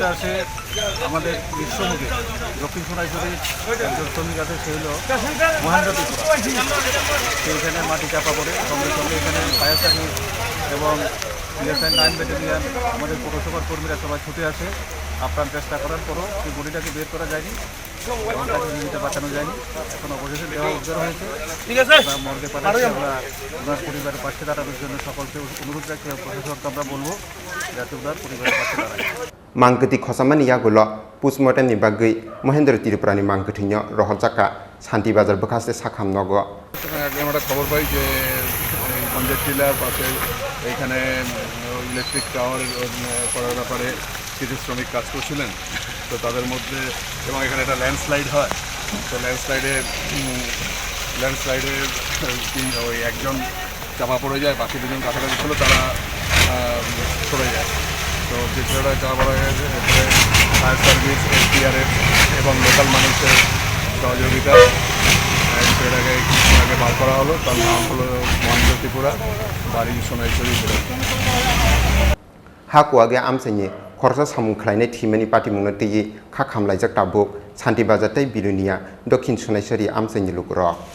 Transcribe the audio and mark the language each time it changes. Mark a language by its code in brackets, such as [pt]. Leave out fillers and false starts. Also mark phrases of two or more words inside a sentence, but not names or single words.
[bn] আসে আমাদের বিশ্বমুখে দক্ষিণ সোনাইছড়ির একজন শ্রমিক আছে সে হলো মহেন্দ্র ত্রিপুরা সেইখানে মাটি চাপা পড়ে সঙ্গে সঙ্গে এখানে [en] fire service [bn] এবং TSR 9 ব্যাটালিয়ন আমাদের পৌরসভার কর্মীরা সবাই ছুটে আসে আপ্রাণ চেষ্টা করার পরও সেই বডিটাকে বের করা যায়নি এবং তাকে জীবিত বাঁচানো যায়নি এখন অবশেষে দেওয়া উদ্ধার হয়েছে মর্গে পাঠাচ্ছি আমরা ওনার পরিবারের পাশে দাঁড়ানোর জন্য সকলকে অনুরোধ রাখি প্রশাসনকে আমরা বলবো যাতে ওনার পরিবারের পাশে দাঁড়ায় [trp] mangkati khosamani yagulo postmortem ni bagwi Mahendra Tripura ni mangkatinyo rohjaka shanti bazar bakaste sakham nogo [bn] আমরা খবর পাই যে পঞ্চায়েত জেলার পাশে এইখানে [en] electric tower [bn] করার ব্যাপারে কিছু শ্রমিক কাজ করছিলেন তো তাদের মধ্যে এবং এখানে একটা ল্যান্ডস্লাইড হয় তো ল্যান্ডস্লাইডে ওই একজন চাপা পড়ে যায় বাকি দুজন কাছাকাছি ছিল তারা সরে যায় তো যে ছেলেটা চাপা পড়ে গেছে এরপরে [en] fire service [bn] SDRF এবং লোকাল মানুষের সহযোগিতা ছেলেটাকে কিছুদিন আগে বার করা হলো তার নাম হলো মহেন্দ্র ত্রিপুরা বাড়ি সোনাইছড়ি [trp] hakuage amsani Khoroksa samung khlainai thimani party mungna tei kha khamlaijak tabuk shanti bazar tei bilunia dokhin sunaisori amsani lukrok